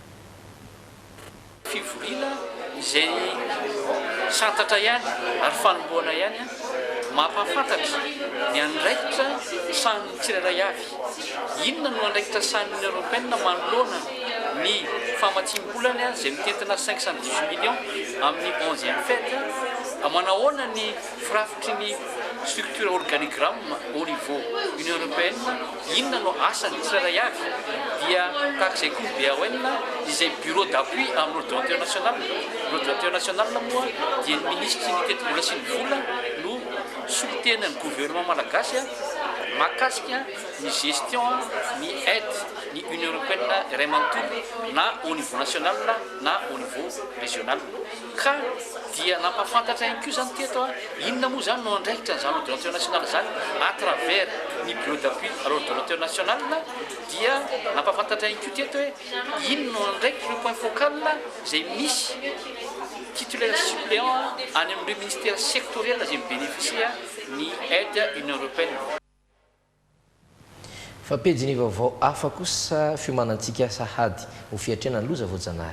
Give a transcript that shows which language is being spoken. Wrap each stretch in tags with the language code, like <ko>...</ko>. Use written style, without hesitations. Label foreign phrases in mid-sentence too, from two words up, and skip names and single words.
<mg>Fivoriana izay santatra ihany ary fanomboana ihany mampafantatra ny andraikitra sahan'ny tsirairay avy. Inona no andraikitra sahan'ny européenne manoloana ny famatsim-bolany izay mitentina 518 millions amin'ny 11e fête manahoana ny firafitry ny</mg> <fr>structure organigramme au niveau Union européenne.</fr> <mg>Inona no asany tsirairay avy dia tahak'izay koa BAON izay</mg> <fr>bureau d'appui</fr> <mg>amin'ny</mg> <fr>ordre international. L'ordre international</fr> <mg>moa dia ny ministre ny teti-bola sy ny vola no solitenan'ny gouvernement malagasy mahakasika ny gestion ny aide ny Union européenne iray manontolo na</mg> <fr>au niveau national</fr> <mg>na</mg> <fr>au niveau régional.</fr> <mg>Ka dia nampafantatra ihany koa zany teto inona moa zany no andraikitra zany</mg> <fr>ordre international</fr> <mg>zany à travers ny</mg> <fr>bureau d'appui à l'ordre international</fr> <mg>dia nampafantatra ihany koa teto hoe inona no andraikitra le</mg> <fr>point focal</fr> <mg>izay misy</mg> <fr>titulaire suppléant</fr> <mg>any amin'ireo</mg> <fr>ministère sectoriel</fr> <mg>izay mibénéficie ny aide Union européenne. Fapejy ny vaovao hafa kosa fiomanantsika sahady ho fiatrena ny loza voajanahary.</mg>